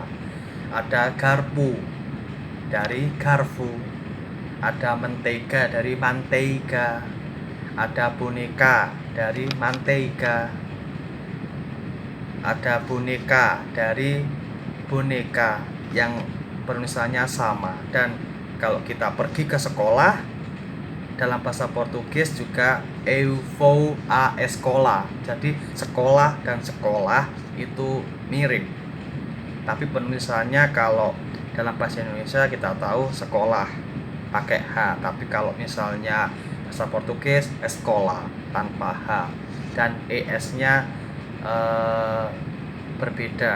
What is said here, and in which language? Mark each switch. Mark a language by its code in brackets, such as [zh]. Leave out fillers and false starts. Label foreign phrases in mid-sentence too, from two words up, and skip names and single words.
[id] Ada garpu dari garfu, ada mentega dari manteiga, ada boneka dari manteiga, ada boneka dari boneka yang penulisannya sama. Dan kalau kita pergi ke sekolah, dalam bahasa Portugis juga [pt] eu vou à escola. [id] Jadi sekolah dan sekolah itu mirip, tapi penulisannya kalau dalam bahasa Indonesia kita tahu sekolah pakai H, tapi kalau misalnya bahasa Portugis escola tanpa H, dan ES-nya berbeda.